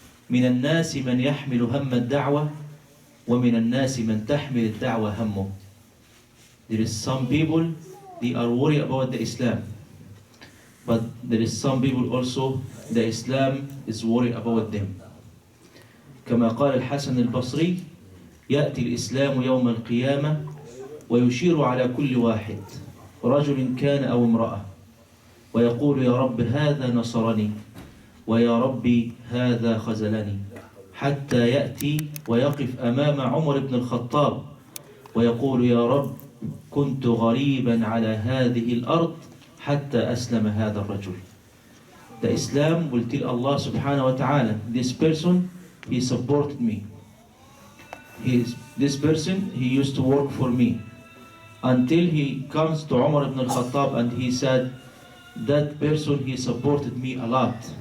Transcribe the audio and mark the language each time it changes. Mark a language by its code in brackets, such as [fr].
[ar] من الناس من يحمل هم الدعوة ومن الناس من تحمل الدعوة همه. [en] There is some people, they are worried about the Islam. But there is some people also, the Islam is worried about them. [ar] كما قال الحسن البصري يأتي الإسلام يوم القيامة ويشير على كل واحد رجل كان أو امرأة ويقول يا رب هذا نصرني ويا ربي هذا خذلني حتى يأتي ويقف أمام عمر بن الخطاب ويقول يا رب كنت غريبا على هذه الأرض حتى أسلم هذا الرجل. [en] The Islam will tell Allah subhanahu wa ta'ala, this person, he supported me. This person, he used to work for me. Until he comes to Umar ibn al-Khattab and he said, that person, he supported me a lot.